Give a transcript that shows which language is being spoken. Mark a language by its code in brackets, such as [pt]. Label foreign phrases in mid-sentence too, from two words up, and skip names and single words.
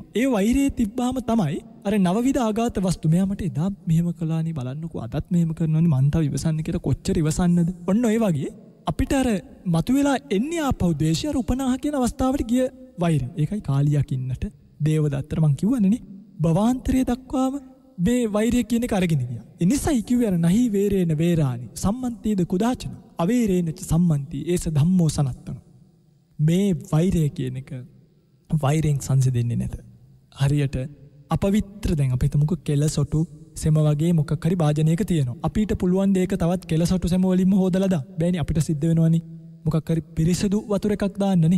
[si] ඒ වෛරය තිබ්බාම තමයි අර නවවිධ ආඝාත වස්තු මෙයා මට එදා මෙහෙම කළානේ බලන්නකෝ අදත් මෙහෙම කරනවානේ මං තව ඉවසන්න කියලා කොච්චර ඉවසන්නද? ඔන්න ඔය වගේ අපිට අර මතුවෙලා එන්නේ ආපහු ද්වේෂය අර උපනාහ කියන අවස්ථාවට ගිය වෛරය. ඒකයි කාලියක් ඉන්නට දේවදත්තට මං කිව්වනේ භවාන්තරයේ දක්වාම මේ වෛරය කියන එක අරගෙන ගියා. ඒ නිසායි කිව්වේ අර [pi] නහි වේරේන වේරානි සම්මන්තේද කුදාචන අවේරේන ච සම්මන්ති ඒස ධම්මෝ සනත්තන. [si] මේ වෛරය කියන එක වෛරයෙන් සංසිඳෙන්නේ නැත. හරියට අපවිත්‍ර දැන් අපි හිතමුකෝ කෙලසොටු සෙම වගේ මොකක් හරි වාජනයක තියෙනවා. අපිට පුළුවන් දෙයක තවත් කෙලසොටු සෙම වලින්ම හොදලා දාන්න. බෑනේ අපිට සිද්ධ වෙනවනේ. මොකක් හරි පිරිසිදු වතුර එකක් දාන්නනේ.